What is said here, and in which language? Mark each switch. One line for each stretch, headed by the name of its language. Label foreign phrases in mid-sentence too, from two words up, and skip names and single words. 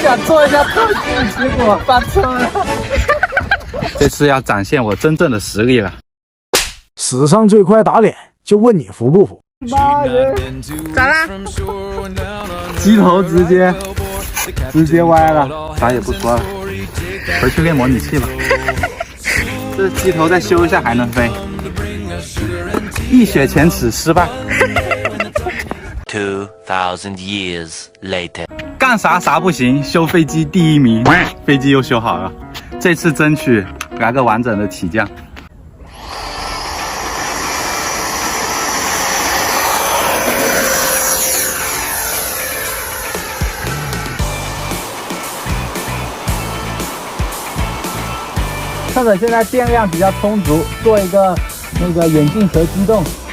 Chinese: 想做一下特技，結果翻车了。這次要展現我真正的實力了。史上最快打臉，就問你服不服？媽耶！咋啦？機頭直接歪了，啥也不說了，回去練模擬器吧。這機頭再修一下還能飛。一雪前恥失敗。
English: 2000 years later，
Chinese: 幹啥不行，修飛機第1名，飛機又修好了。這次爭取來個完整的起降。趁着现在电量比较充足，做一个那个眼镜蛇机动。